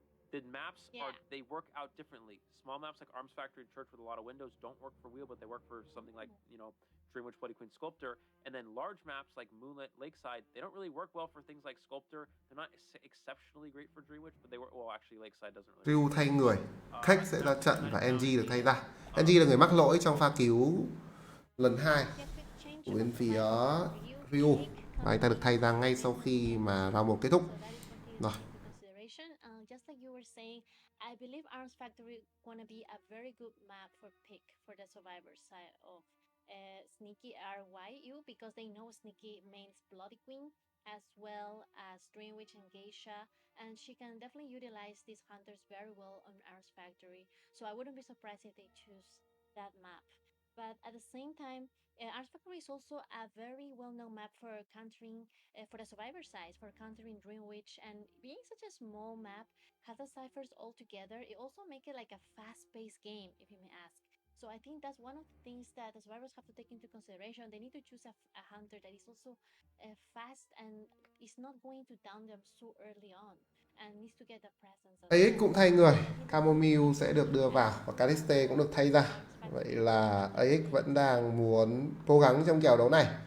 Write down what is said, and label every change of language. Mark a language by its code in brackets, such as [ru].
[en] The maps they work out differently. Small maps like Arms Factory and Church with a lot of windows don't work for Wheel, but they work for something like, you know, Dream Witch, Bloody Queen, Sculptor. And then large maps like Moonlit, Lakeside, they don't really work well for things like Sculptor. They're not exceptionally great for Dream Witch, but they work well. Actually, Lakeside doesn't really. [vi] Ryu thay người, Khách sẽ ra trận và NG được thay ra. NG là người mắc lỗi trong pha cứu lần 2 của bên phía Ryu, và anh ta được thay ra ngay sau khi mà round 1 kết thúc. Rồi. [en] Just like you were saying, I believe Arms Factory gonna be a very good map for pick for the survivor side of Sneaky RYU because they know Sneaky mains Bloody Queen as well as Dream Witch and Geisha, and she can definitely utilize these hunters very well on Arms Factory. So I wouldn't be surprised if they choose that map. But at the same time, Arms Factory is also a very well-known map for countering, for the survivor side, for countering Dream Witch, and being such a small map, has the ciphers all together, it also makes it like a fast-paced game, if you may ask. So I think that's one of the things that the survivors have to take into consideration. They need to choose a hunter that is also fast and is not going to down them so early on, and needs to get the presence. [vi] AX cũng thay người, Chamomile sẽ được đưa vào và Caliste cũng được thay ra. Vậy là AX vẫn đang muốn cố gắng trong kèo đấu này.